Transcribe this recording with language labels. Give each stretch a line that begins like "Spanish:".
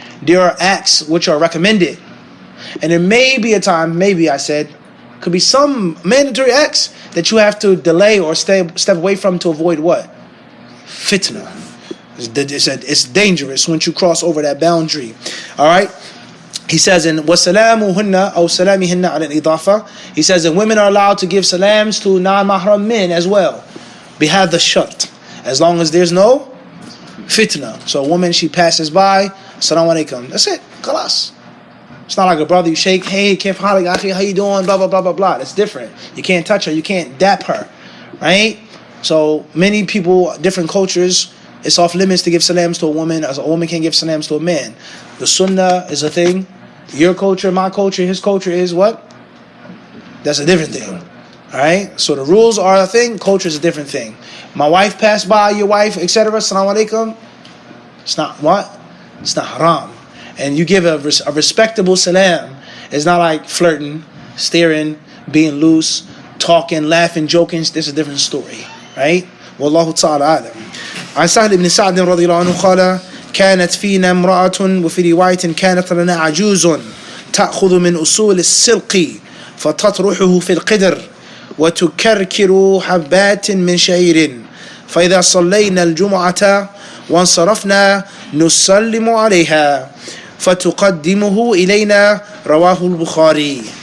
English: There are acts which are recommended. And there may be a time, maybe I said, could be some mandatory acts that you have to delay or step away from to avoid what? Fitna. It's dangerous once you cross over that boundary. All right? He says in
Arabic: وَسَلَامُهُنَّ أو سَلَامِهِنَّ على الإضافة.
English: He says that women are allowed to give salams to non-mahram men as well.
Arabic: بهذا الشرط.
English: As long as there's no fitna. So a woman, she passes by, Assalamu alaikum. That's it. Khalas. It's not like a brother you shake, hey,
Arabic: kif halik akhi,
English: how you doing, blah, blah, blah, blah, blah. That's different. You can't touch her. You can't dap her. Right? So many people, different cultures, it's off limits to give salams to a woman, as a woman can't give salams to a man. The sunnah is a thing. Your culture, my culture, his culture is what? That's a different thing. Alright? So the rules are a thing, culture is a different thing. My wife passed by, your wife, etc. Assalamu alaikum. It's not what? It's not haram. And you give a respectable salam. It's not like flirting, staring, being loose, talking, laughing, joking. This is a different story. Right? Wallahu ta'ala alam.
Arabic: عن سهل بن سعد رضي الله عنه قال كانت فينا امرأة وفي رواية كانت لنا عجوز تأخذ من أصول السلق فتطرحه في القدر وتكركر حبات من شعير فإذا صلينا الجمعة وانصرفنا نسلم عليها فتقدمه إلينا رواه البخاري.